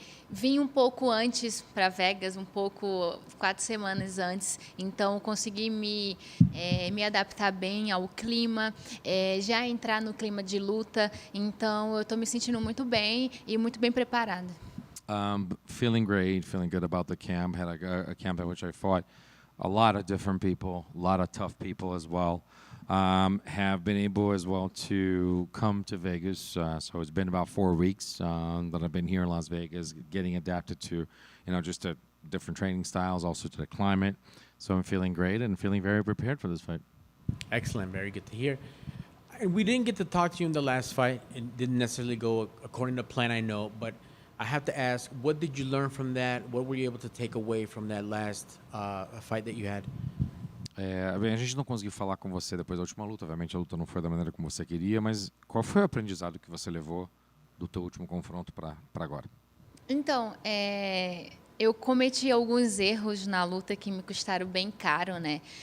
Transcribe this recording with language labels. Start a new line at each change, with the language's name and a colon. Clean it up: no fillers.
Portuguese: Vim um pouco antes para Vegas, 4 semanas antes, então consegui me adaptar bem ao clima, já entrar no clima de luta. Então eu estou me sentindo muito bem e muito bem preparada.
English: Feeling great, feeling good about the camp. Had a camp in which I fought a lot of different people, a lot of tough people as well. Have been able as well to come to Vegas. So it's been about 4 weeks that I've been here in Las Vegas, getting adapted to, just to different training styles, also to the climate. So I'm feeling great and feeling very prepared for this fight. Excellent, very good to hear. We didn't get to talk to you in the last fight. It didn't necessarily go according to plan, I know, but I have to ask, what did you learn from that? What were you able to take away from that last fight that you had?
Portuguese: Bem, a gente não conseguiu falar com você depois da última luta. Obviamente a luta não foi da maneira como você queria, mas qual foi o aprendizado que você levou do teu último confronto para agora? Então, eu cometi alguns erros na luta que me custaram bem caro, né?